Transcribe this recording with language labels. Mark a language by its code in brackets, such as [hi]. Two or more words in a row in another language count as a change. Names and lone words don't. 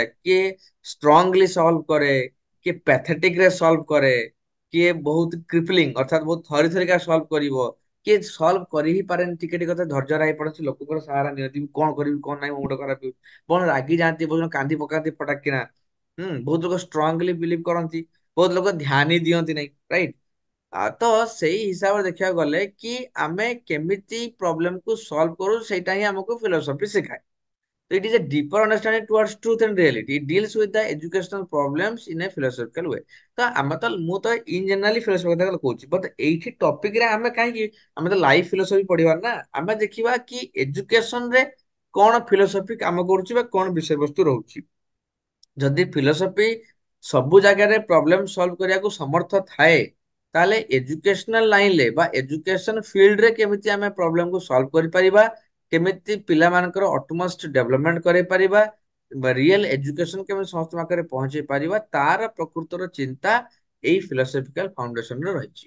[or] କିଏ [en] strongly solve [or] କରେ, କିଏ ପ୍ୟାଥେଟିକ ରେ ସଲ୍ଭ କରେ, କିଏ ବହୁତ କ୍ରିପଲିଂ ଅର୍ଥାତ ବହୁତ ଥରି ଥରିକା ସଲ୍ଭ କରିବ, କିଏ ସଲ୍ଭ କରି ହିଁ ପାରେନି, ଟିକେ ଟିକେ କଥା ଧୈର୍ଯ୍ୟ ହେଇ ପଡନ୍ତି, ଲୋକଙ୍କର ସାହାରା ନିଅନ୍ତି, ମୁଁ କଣ କରିବି କଣ ନାହିଁ, ମୋ ମୁଣ୍ଡ ଖରାପ ହେଉଛି, ବହୁତ ରାଗି ଯାଆନ୍ତି, ବହୁତ ଜଣ କାନ୍ଦି ପକାନ୍ତି ଫଟାକିନା। ବହୁତ ଲୋକ [en] strongly believe [or] କରନ୍ତି, ବହୁତ ଲୋକ ଧ୍ୟାନ ହିଁ ଦିଅନ୍ତି ନାହିଁ, ରାଇଟ। ତ ସେଇ ହିସାବରେ ଦେଖିବାକୁ ଗଲେ କି ଆମେ କେମିତି ପ୍ରୋବ୍ଲେମ କୁ ସଲ୍ଭ କରୁ, ସେଇଟା ହିଁ ଆମକୁ ଫିଲୋସଫି ଶିଖାଏ। [en] So it is a deeper understanding towards truth and reality. It deals with the educational problems in a philosophical way. [or] ତ ଆମେ ତ ମୁଁ ତ [en] in generally philosophy [or] କଥା କହୁଛି, ବଟ୍ ଏଇଠି ଟପିକ ରେ ଆମେ କାହିଁକି, ଆମେ ତ [en] life philosophy [or] ପଢିବା ନା, ଆମେ ଦେଖିବା କି ଏଜୁକେସନ ରେ କଣ ଫିଲୋସଫି କାମ କରୁଛି ବା କଣ ବିଷୟବସ୍ତୁ ରହୁଛି। ଯଦି ଫିଲୋସଫି ସବୁ ଜାଗାରେ [en] problem solve [or] କରିବାକୁ ସମର୍ଥ ଥାଏ, ତାହେଲେ [en] educational line [or] ବା [en] education field [or] କେମିତି ଆମେ ପ୍ରୋବ୍ଲେମକୁ ସଲ୍ଭ କରିପାରିବା, କେମିତି ପିଲାମାନଙ୍କର [en] utmost development [or] କରାଇପାରିବା, [en] real education [or] କେମିତି ସମସ୍ତଙ୍କ ପାଖରେ ପହଞ୍ଚେଇ ପାରିବା, ତାର ପ୍ରକୃତର ଚିନ୍ତା ଏଇ [en] philosophical foundation [or] ରହିଛି।